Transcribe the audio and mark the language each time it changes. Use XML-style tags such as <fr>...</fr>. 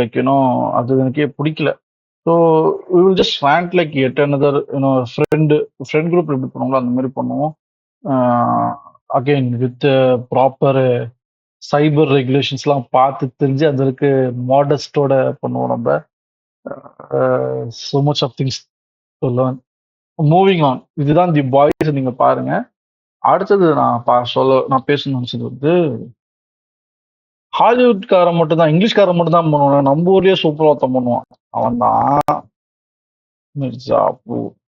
<ta>Like you know அது எனக்கே பிடிக்கல. So we will just rent like Ed another you know friend group எப்படி பண்ணுவாங்களோ அந்த மாதிரி பண்ணுவோம். அகெயின் வித் ப்ராப்பர் சைபர் ரெகுலேஷன்ஸ்லாம் பார்த்து தெரிஞ்சு அதற்கு மாடஸ்டோட பண்ணுவோம் நம்ம.</ta> <en>so much of things to learn.</en> <ta>Moving on, இதுதான் தி பாய்ஸ், நீங்க பாருங்க. அடுத்தது நான் பேசணும்னு நினைச்சது வந்து ஹாலிவுட்காரன் மட்டும் தான், இங்கிலீஷ்காரன் மட்டும் தான் பண்ணுவான். நம்ம ஊர்லயே சூப்பரா ஒருத்தன் பண்ணுவான், அவன் தான் மிர்சாப்பூர்.</ta>